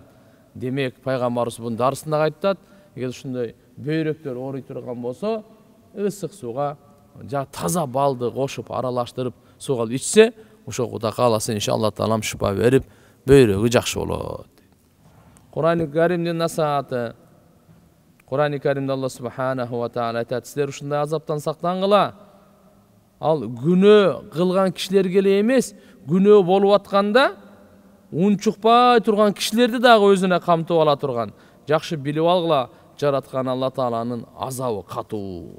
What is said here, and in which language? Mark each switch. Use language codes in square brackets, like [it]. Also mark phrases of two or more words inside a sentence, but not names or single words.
[ky] Демек пайгамбарыбыз бунун дарысында айтат, эгер ушундай бөйрөктөр ооруй турган болсо, ысык сууга жа таза балды кошуп аралаштырып сууга ичсе, ошо Кудай кааласа иншалла таалам шифа берип, бөйрөгү жакшы болот. Кур'ан-ы Каримдин насааты, Кур'ан-ы Каримде [ar] الله سبحانه وتعالى [ky] айтат, силер ушундай азаптан сактангыла. Ал күнөө кылган кишилерге эле эмес, күнөө болуп атканда унчукпай турган кишилерди дагы өзүнө камтып ала турган. Жакшы билип алгыла, жараткан Алла тааланын азабы катуу.